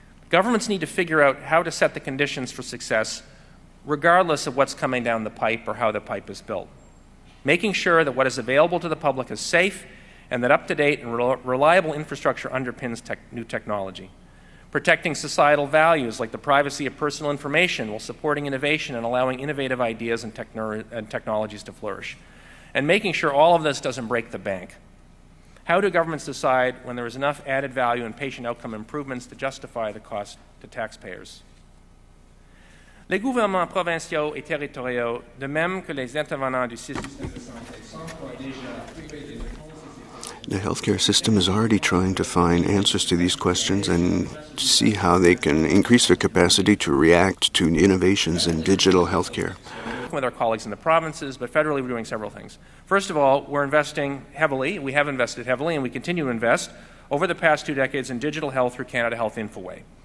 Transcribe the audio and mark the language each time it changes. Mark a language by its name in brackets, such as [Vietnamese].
[English] Governments need to figure out how to set the conditions for success regardless of what's coming down the pipe or how the pipe is built, making sure that what is available to the public is safe and that up-to-date and reliable infrastructure underpins new technology, protecting societal values like the privacy of personal information while supporting innovation and allowing innovative ideas and technologies to flourish, and making sure all of this doesn't break the bank. How do governments decide when there is enough added value in patient outcome improvements to justify the cost to taxpayers? [French] Les gouvernements provinciaux et territoriaux, de même que les intervenants du système de santé, s'emploient déjà à trouver des réponses. [English] The healthcare system is already trying to find answers to these questions and see how they can increase their capacity to react to innovations in digital healthcare. With our colleagues in the provinces, but federally we're doing several things. First of all, we're investing heavily. We have invested heavily, and we continue to invest over the past 2 decades in digital health through Canada Health Infoway.